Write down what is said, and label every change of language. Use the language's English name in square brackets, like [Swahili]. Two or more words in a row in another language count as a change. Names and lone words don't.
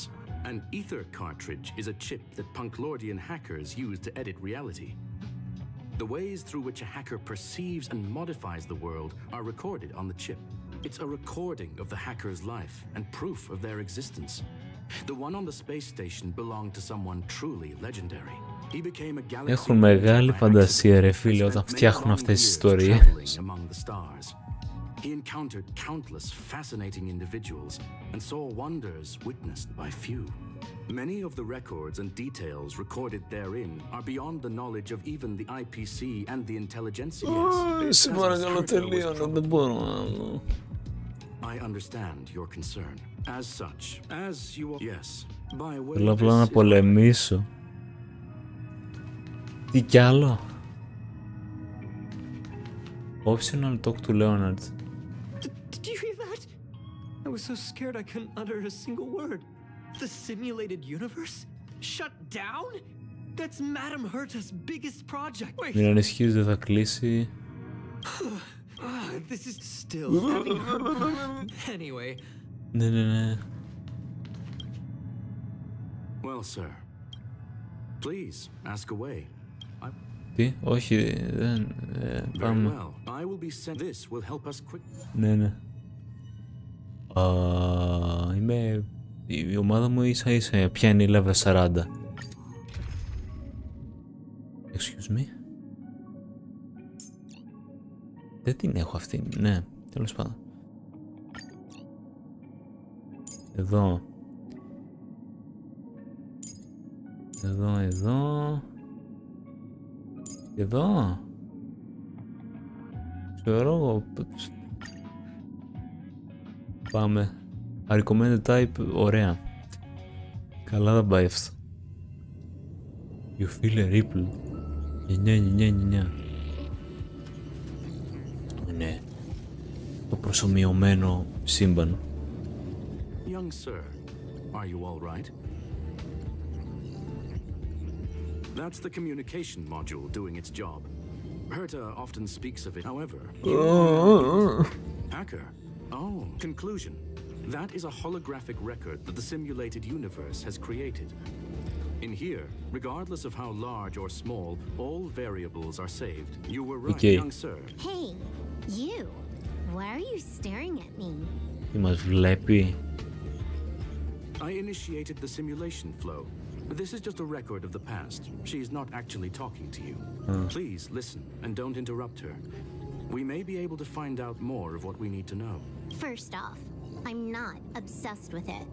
[English] An ether cartridge is a chip that Punklordian hackers use to edit reality. The ways through which a hacker perceives and modifies the world are recorded on the chip. It's a recording of the hacker's life and proof of their existence. The one on the space station belonged to someone truly legendary. He became a galaxy. [Greek] Έχουν μεγάλη φαντασία ρε φίλε όταν φτιάχνουν αυτές τις ιστορίες. [English] He encountered countless fascinating individuals and saw wonders witnessed by few. Many of the records and details recorded therein are beyond the knowledge of even the IPC and the intelligentsia. [Greek] Σε παρακαλώ τελείωνα, δεν μπορώ να... [English] I understand your concern. As such, as you are... Yes, by way [Greek] Θέλω απλά να πολεμήσω. Τι κι άλλο? [English] Optional talk to Leonard. Did you hear that? I was so scared I couldn't utter a single word. The simulated universe? Shut down? That's Madame Herta's biggest project. Wait. [Greek] Μην ανησυχείς, δεν θα κλείσει. [English] This is still having her. Anyway. [Greek] Ναι. [English] Well, sir. Please, ask away. [Greek] Τι, όχι, δεν... Πάμε. Ναι. Είμαι... Η ομάδα μου ίσα ίσα πιάνει level 40. [English] Excuse me. [Greek] Δεν την έχω αυτή, ναι, τέλος πάντων. Εδώ. Εδώ. Ξέρω εγώ. Πάμε. [English] Recommended type, [Greek] ωραία. Καλά θα πάει αυτό. [English] You feel a ripple. 9. [Greek] Ναι. Το προσομοιωμένο σύμπαν. [English] Young sir, are you all right? That's the communication module doing its job. Herta often speaks of it, however. Hacker. Oh, conclusion. That is a holographic record that the simulated universe has created. In here, regardless of how large or small, all variables are saved. You were right, young sir. Hey, you. Why are you staring at me? [Greek] Τι μας βλέπει? [English] I initiated the simulation flow. This is just a record of the past. She's not actually talking to you. Please listen and don't interrupt her. We may be able to find out more of what we need to know. First off, I'm not obsessed with it.